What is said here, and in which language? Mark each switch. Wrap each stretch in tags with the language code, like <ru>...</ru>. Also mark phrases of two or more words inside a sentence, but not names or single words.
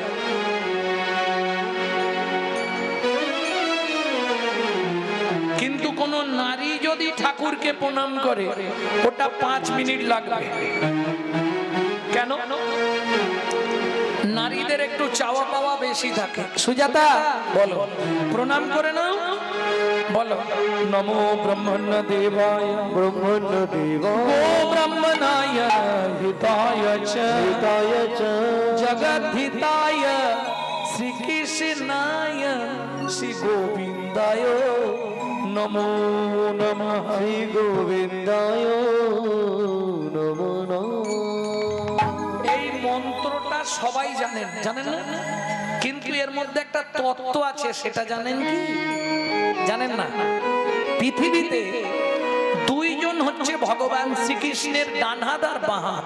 <bn>কিন্তু কোন নারী যদি ঠাকুরকে প্রণাম করে ওটা 5 মিনিট লাগবে। কেন? নারীদের একটু চাওয়া পাওয়া বেশি থাকে। সুজাতা বলো, প্রণাম করে নাও, বলো</bn> <sa>নমো ব্রহ্মণ্য দেবায় ब्रह्मण्य देवाय গো ব্রহ্মণায় হিতায় চ हिताय च জগদ্ধিতায় শ্রীকৃষ্ণায় শ্রী গোবিন্দায় নমো নমঃ। श्री गोविन्दाय नमो नमः</sa> <bn>এই মন্ত্রটা সবাই জানেন, জানেন না? কিন্তু এর মধ্যে একটা তত্ত্ব আছে, সেটা জানেন কি? জানেন না? পৃথিবীতে 2 জন হচ্ছে ভগবান শ্রীকৃষ্ণের ডান হাত আর বাঁ হাত।</bn>